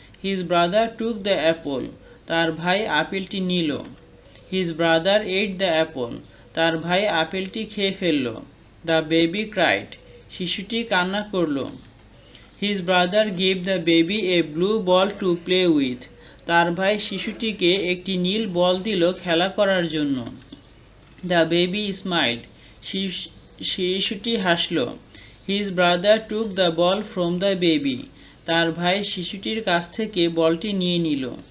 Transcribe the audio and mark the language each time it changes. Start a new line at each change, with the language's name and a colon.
English: His brother took the apple.
Bangla: তার ভাই আপেলটি নিল।
English: His brother ate the apple.
Bangla: তার ভাই আপেলটি খেয়ে ফেলল।
English: The baby cried.
Bangla: শিশুটি কান্না করল।
English: His brother gave the baby a blue ball to play with.
Bangla: তার ভাই শিশুটিকে একটি নীল বল দিল খেলা করার জন্য।
English: The baby smiled.
Bangla: শিশুটি হাসল।
English: His brother took the ball from the baby.
Bangla: তার ভাই শিশুটির কাছ থেকে বলটি নিয়ে নিল।